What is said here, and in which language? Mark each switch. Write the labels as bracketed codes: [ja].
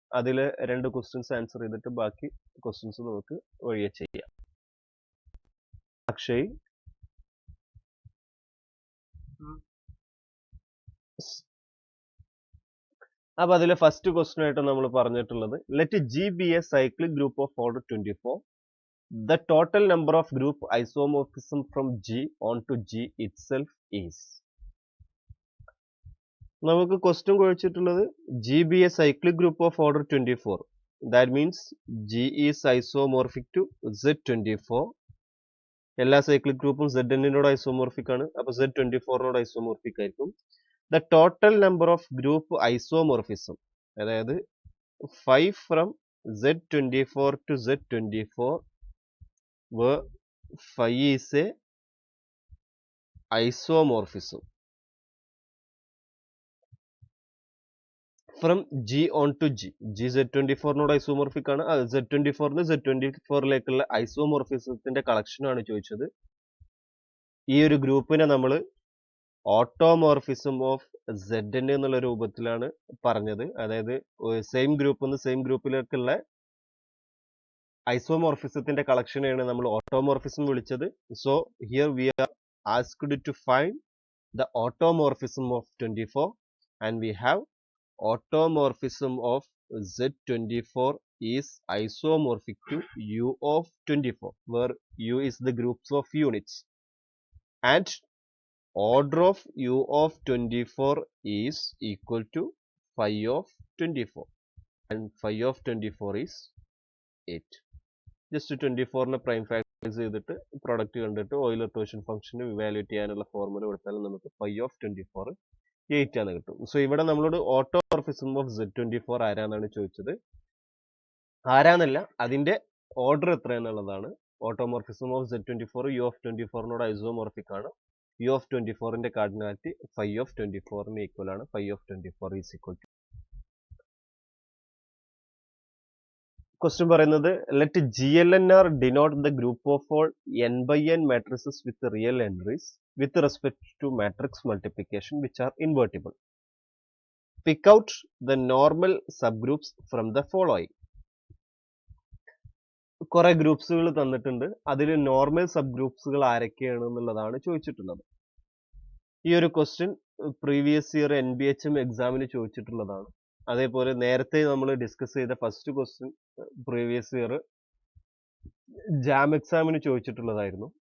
[ml] അതിൽ 2 questions answer ചെയ്തിട്ട് ബാക്കി ക്വസ്റ്റ്യൻസ് നമുക്ക് വഴിയെ ചെയ്യാം. അക്ഷയ്, അപ്പൊ അതിലെ ഫസ്റ്റ് ക്വസ്റ്റ്യൻ ആയിട്ട് നമ്മൾ പറഞ്ഞിട്ടുള്ളത്, [en] Let G be a cyclic group of order 24. The total number of group isomorphism from G onto G itself is. [ml] നമുക്ക് question കുറിച്ചിട്ടുള്ളത് [en] G be a cyclic group of order 24. That means G is isomorphic to Z24. [ml] എല്ലാ cyclic ഗ്രൂപ്പും Zn-നോട് isomorphic ആണ്. അപ്പൊ Z24-നോട് isomorphic ആയിരിക്കും. [en] the total number of group isomorphism, [ml] അതായത് [en] 5 from Z24 to Z24 where 5 is a isomorphism from G on to G. [ml] G Z24-നോട് isomorphic ആണ്. Z24-ന് Z24-ലേക്കുള്ള ഐസോമോർഫിസത്തിന്റെ collection ആണ് ചോദിച്ചത്. ഈ ഒരു ഗ്രൂപ്പിനെ നമ്മൾ ഓട്ടോമോർഫിസം ഓഫ് Zn എന്നുള്ള രൂപത്തിലാണ് പറഞ്ഞത്. അതായത് സെയിം ഗ്രൂപ്പിൽ നിന്ന് സെയിം ഗ്രൂപ്പിലേക്കുള്ള ഐസോമോർഫിസത്തിന്റെ കളക്ഷനെയാണ് നമ്മൾ ഓട്ടോമോർഫിസം വിളിച്ചത്. [en] So here we are asked to find the automorphism of 24 and we have automorphism of Z24 is isomorphic to U of 24, where U is the groups of units, and order of U of 24 is equal to phi of 24, and phi of 24 is 8. [ml] Just 24-നെ prime factorise ചെയ്തിട്ട് product കണ്ടിട്ട് Euler torsion ഫംഗ്ഷന് evaluate ചെയ്യാനുള്ള formula കൊടുത്താൽ നമുക്ക് phi of 24 8 ആണ് കിട്ടും. So ഇവിടെ നമ്മളോട് ഓട്ടോമോർഫിസം ഓഫ് Z24 ആരാന്നാണ് ചോദിച്ചത്. ആരാന്നല്ല, അതിന്റെ ഓർഡർ എത്ര എന്നുള്ളതാണ്. Automorphism of Z24 U of 24-നോട് isomorphic ആണ്. U of 24-ന്റെ cardinality phi of 24-ന് equal ആണ്. [en] phi of 24 is equal to. [ml] Question പറയുന്നത്, [en] Let GLNR denote the group of all n/n matrices with real entries with respect to matrix multiplication which are invertible. Pick out the normal subgroups from the following. [ml] കുറെ ഗ്രൂപ്പ്സുകൾ തന്നിട്ടുണ്ട്. അതിൽ normal sub ഗ്രൂപ്പ്സുകൾ ആരൊക്കെയാണ് എന്നുള്ളതാണ് ചോദിച്ചിട്ടുള്ളത്. ഈ ഒരു question previous year NBHM എക്സാമിന് ചോദിച്ചിട്ടുള്ളതാണ്. അതേപോലെ നേരത്തെ നമ്മൾ ഡിസ്കസ് ചെയ്ത first question previous year jam എക്സാമിന് ചോദിച്ചിട്ടുള്ളതായിരുന്നു.